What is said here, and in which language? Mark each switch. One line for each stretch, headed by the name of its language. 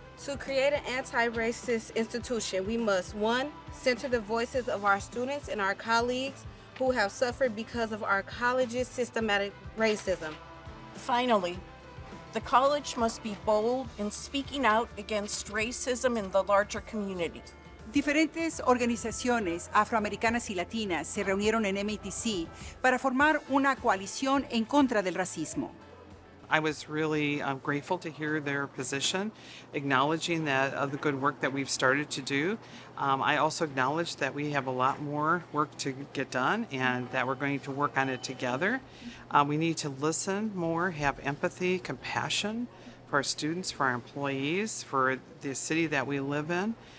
English: To create an anti-racist institution, we must, 1, center the voices of our students and our colleagues who have suffered because of our college's systematic racism. Finally, the college must be bold in speaking out against racism in the larger community.
Spanish: Diferentes organizaciones afroamericanas y latinas se reunieron en MATC para formar una coalición en contra del racismo.
English: I was really grateful to hear their position, acknowledging that the good work that we've started to do. I also acknowledge that we have a lot more work to get done and that we're going to work on it together. We need to listen more, have empathy, compassion for our students, for our employees, for the city that we live in.